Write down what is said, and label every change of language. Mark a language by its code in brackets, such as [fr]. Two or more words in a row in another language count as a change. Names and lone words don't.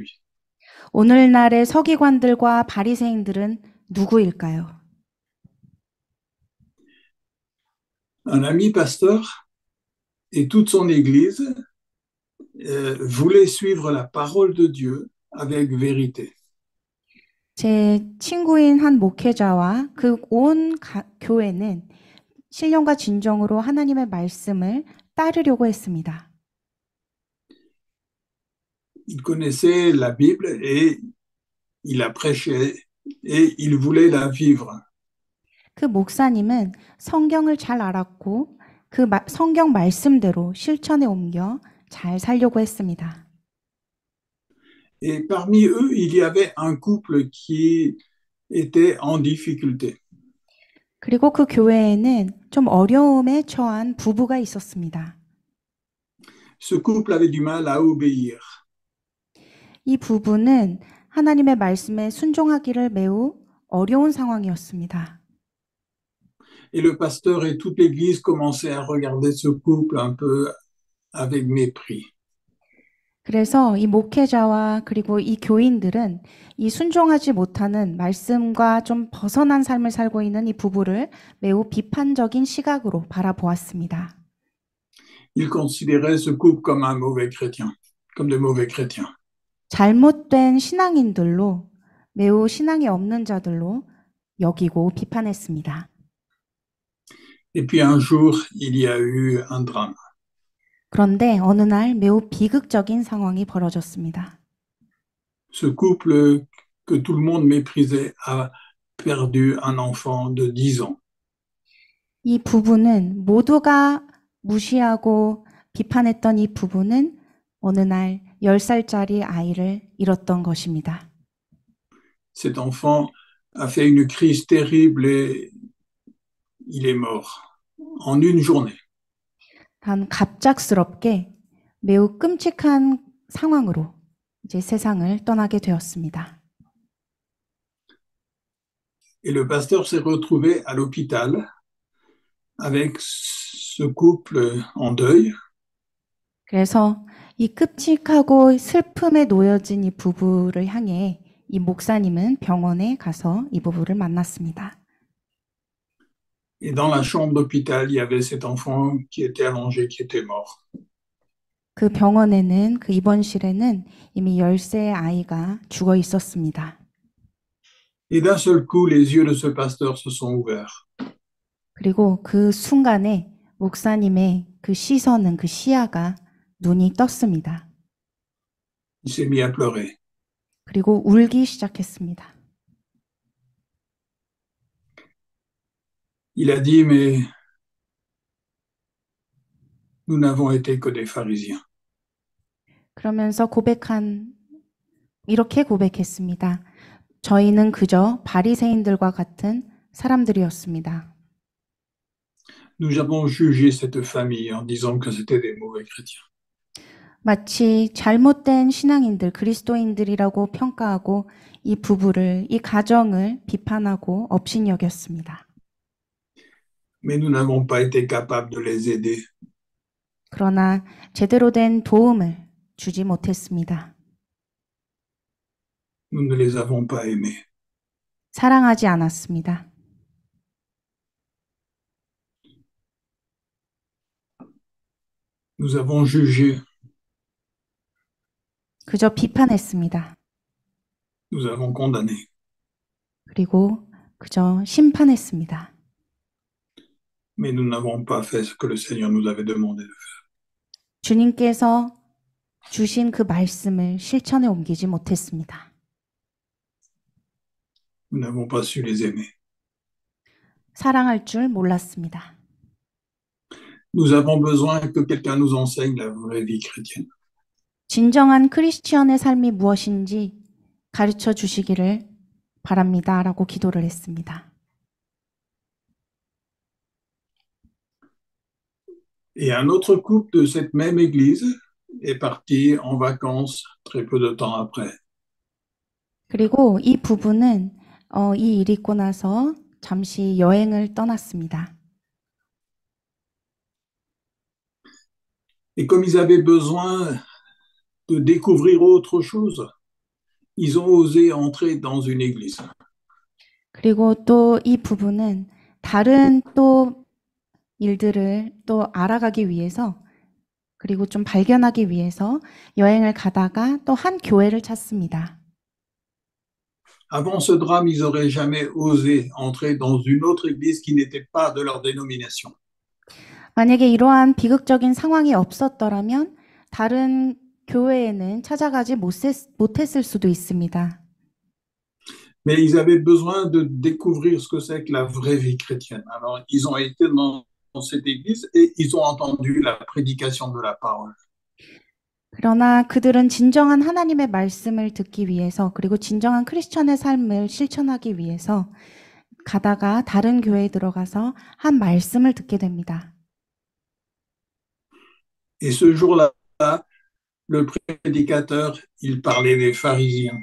[ko] 오늘날의 서기관들과 바리새인들은 누구일까요? [fr] Un ami pasteur et toute son église voulaient suivre la parole de Dieu avec vérité. [ko] 제 친구인 한 목회자와 그 온 교회는 신령과 진정으로 하나님의 말씀을 따르려고 했습니다. [fr] Il connaissait la Bible et il la prêchait et il voulait la vivre. [ko] 그 목사님은 성경을 잘 알았고 그 성경 말씀대로 실천에 옮겨 잘 살려고 했습니다. [fr] Et parmi eux, il y avait un couple qui était en difficulté. [ko] 그리고 그 교회에는 좀 어려움에 처한 부부가 있었습니다. [fr] Ce couple avait du mal à obéir. [ko] 이 부부는 하나님의 말씀에 순종하기를 매우 어려운 상황이었습니다. [fr] Et le pasteur et toute l'église commençaient à regarder ce couple un peu avec mépris. [ko] 그래서 이 목회자와 그리고 이 교인들은 이 순종하지 못하는 말씀과 좀 벗어난 삶을 살고 있는 이 부부를 매우 비판적인 시각으로 바라보았습니다. [fr] Ils considéraient ce couple comme un mauvais chrétien, comme de mauvais chrétiens. [ko] 잘못된 신앙인들로 매우 신앙이 없는 자들로 여기고 비판했습니다. [fr] Et puis un jour, il y a eu un drame. [ko] 그런데 어느 날 매우 비극적인 상황이 벌어졌습니다. [fr] Ce couple que tout le monde méprisait a perdu un enfant de 10 ans. [ko] 이 부부는 모두가 무시하고 비판했던 이 부부는 어느 날 10살짜리 아이를 잃었던 것입니다. [fr] Cet enfant a fait une crise terrible et il est mort en une journée. [ko] 단 갑작스럽게 매우 끔찍한 상황으로 이제 세상을 떠나게 되었습니다. [fr] Et le pasteur s'est retrouvé à l'hôpital avec ce couple en deuil. [ko] 그래서 이 끔찍하고 슬픔에 놓여진 이 부부를 향해 이 목사님은 병원에 가서 이 부부를 만났습니다. [fr] Et dans la chambre d'hôpital, il y avait cet enfant qui était allongé, qui était mort. [ko] 그 병원에는 그 입원실에는 이미 10세의 아이가 죽어 있었습니다. [fr] Et d'un seul coup, les yeux de ce pasteur se sont ouverts. [ko] 그리고 그 순간에 목사님의 그 시선은 그 시야가 눈이 떴습니다. [fr] Il s'est mis à pleurer. [ko] 그리고 울기 시작했습니다. [fr] Il a dit, mais nous n'avons été que des pharisiens. [ko] 그러면서 이렇게 고백했습니다. 저희는 그저 바리새인들과 같은 사람들이었습니다. [fr] Nous avons jugé cette famille en disant que c'était des mauvais chrétiens. [ko] 마치 잘못된 신앙인들, 그리스도인들이라고 평가하고 이 부부를, 이 가정을 비판하고 업신여겼습니다. [fr] Mais nous n'avons pas été capables de les aider. [ko] 그러나 제대로 된 도움을 주지 못했습니다. [fr] Nous ne les avons pas aimés. [ko] 사랑하지 않았습니다. [fr] Nous avons jugé. [ko] 그저 비판했습니다. [fr] Nous avons condamné. [ko] 그리고 그저 심판했습니다. [fr] Mais nous n'avons pas fait ce que le Seigneur nous avait demandé de faire. [ko] 주님께서 주신 그 말씀을 실천에 옮기지 못했습니다. [fr] Nous n'avons pas su les aimer. [ko] 사랑할 줄 몰랐습니다. [fr] Nous avons besoin que quelqu'un nous enseigne la vraie vie chrétienne. [ko] 진정한 크리스티언의 삶이 무엇인지 가르쳐 주시기를 바랍니다. 라고 기도를 했습니다. [fr] Et un autre couple de cette même église est parti en vacances très peu de temps après. [ko] 그리고 이 부부는 이 일이 있고 나서 잠시 여행을 떠났습니다. [fr] Et comme ils avaient besoin de découvrir autre chose, ils ont osé entrer dans une église. [ko] 그리고 또 이 부부는 다른 또 일들을 또 알아가기 위해서 그리고 좀 발견하기 위해서 여행을 가다가 또 한 교회를 찾습니다. [fr] Avant ce drame, ils n'auraient jamais osé entrer dans une autre église qui n'était pas de leur dénomination. [ko] 만약에 이러한 비극적인 상황이 없었더라면 다른 교회에는 찾아가지 못했을 수도 있습니다. [fr] Mais ils avaient besoin de découvrir ce que c'est que la vraie vie chrétienne. Alors, ils ont été dans cette église et ils ont entendu la prédication de la parole. [ko] 그러나 그들은 진정한 하나님의 말씀을 듣기 위해서 그리고 진정한 크리스천의 삶을 실천하기 위해서 가다가 다른 교회에 들어가서 한 말씀을 듣게 됩니다. [fr] Et ce jour-là, le prédicateur, il parlait des pharisiens.